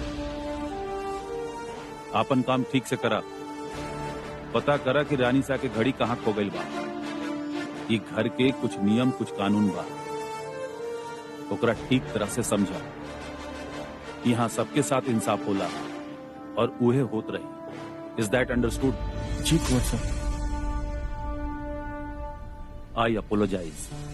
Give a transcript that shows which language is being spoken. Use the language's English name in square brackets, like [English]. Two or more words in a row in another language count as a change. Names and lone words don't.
[Bhojpuri] आपन काम ठीक से करा, पता करा कि रानी सा के घड़ी कहाँ खो गई बा। ये घर के कुछ नियम कुछ कानून बा, ओकरा ठीक तरह से समझा। यहाँ सबके साथ इंसाफ होला और उहे होत रही। [English] Is that understood? [Bhojpuri] जी कुंवर साहब। [English] I apologize.